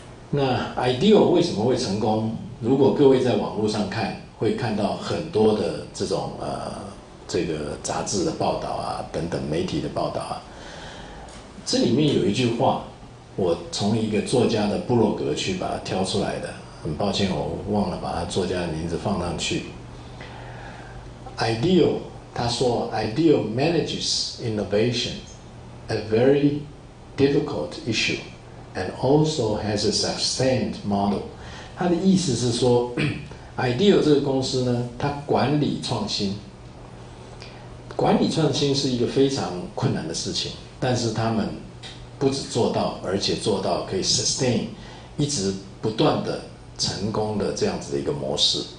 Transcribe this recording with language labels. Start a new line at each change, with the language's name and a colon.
Chinese: 那 IDEO 为什么会成功？如果各位在网络上看，会看到很多的这种这个杂志的报道啊，等等媒体的报道啊。这里面有一句话，我从一个作家的部落格去把它挑出来的，很抱歉我忘了把他作家的名字放上去。
English: IDEO
Chinese: 他说
English: IDEO manages innovation, a very difficult issue, and also has a sustained model。
Chinese: 他的意思是说，IDEO 这个公司呢，它管理创新。管理创新是一个非常困难的事情，但是他们不只做到，而且做到可以 sustain， 一直不断的成功的这样子的一个模式。